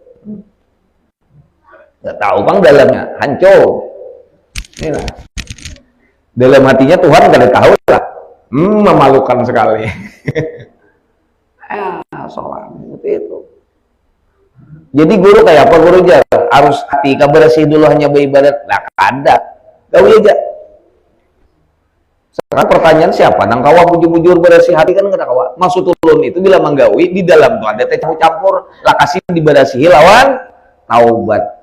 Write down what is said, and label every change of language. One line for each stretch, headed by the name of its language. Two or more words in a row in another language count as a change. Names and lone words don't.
Indonesian: Nggak tahu bang dalamnya, hancur. Ini lah. Dalam hatinya Tuhan nggak ada tahu lah. Memalukan sekali. Sholat seperti itu.
Banjar: Jadi guru kayak apa guru aja? Harus hati bersih dulu hanya beribadat. Nah ada. Gawi aja. Sekarang pertanyaan siapa? Nang kawa bujur-bujur bersih hati kan nggak kawa. Maksud ulun itu bila menggawi di dalam tuh ada teh campur. Lakasi diberasihi lawan taubat.